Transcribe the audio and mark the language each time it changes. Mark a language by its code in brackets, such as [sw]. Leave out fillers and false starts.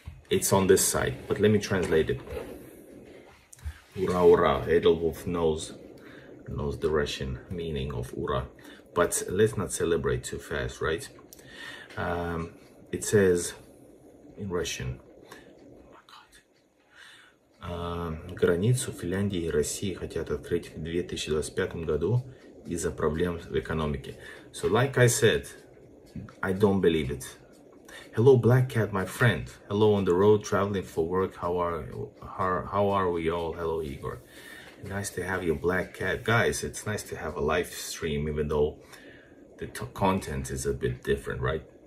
[en] It's on this side, but let me translate it. [ru] Ura, ura. [en] Edelwolf knows the Russian meaning of ura, but let's not celebrate too fast, right? It says in Russian, [ru] границу Финляндии и России хотят открыть в 2025 году из-за проблем в экономике. [en] So like I said, I don't believe it. Hello, Black Cat, my friend. Hello, on the road traveling for work. How are we all? Hello, Igor. Nice to have you, Black Cat. Guys, it's nice to have a live stream, even though the content is a bit different, right?